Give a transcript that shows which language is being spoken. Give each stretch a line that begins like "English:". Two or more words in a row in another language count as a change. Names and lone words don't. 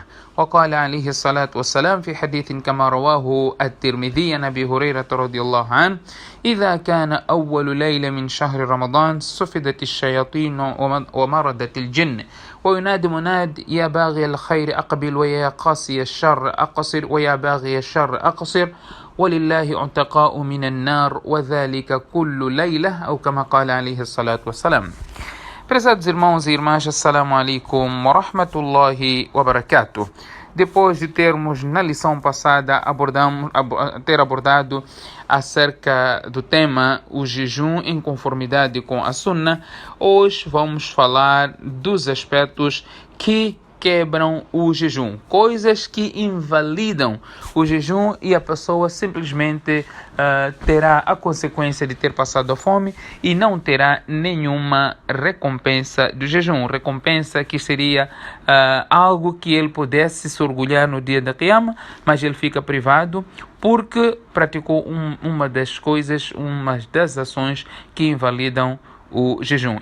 Arabic: وقال عليه الصلاة والسلام في حديث كما رواه الترمذي عن أبي هريرة رضي الله عنه: إذا كان أول ليلة من شهر رمضان صفدت الشياطين ومردت الجن وينادي مناد: يا باغي الخير أقبل ويا قاسي الشر أقصر ويا باغي الشر أقصر ولله عتقاء من النار وذلك كل ليلة أو كما قال عليه الصلاة والسلام.
Portuguese: Prezados irmãos e irmãs,
Arabic: السلام عليكم ورحمة الله وبركاته.
Portuguese: Depois de termos na lição passada abordado acerca do tema o jejum em conformidade com a Sunna, hoje vamos falar dos aspectos que quebram o jejum, coisas que invalidam o jejum e a pessoa simplesmente terá a consequência de ter passado a fome e não terá nenhuma recompensa do jejum, recompensa que seria algo que ele pudesse se orgulhar no dia da Qiyamah, mas ele fica privado porque praticou uma das ações que invalidam o jejum.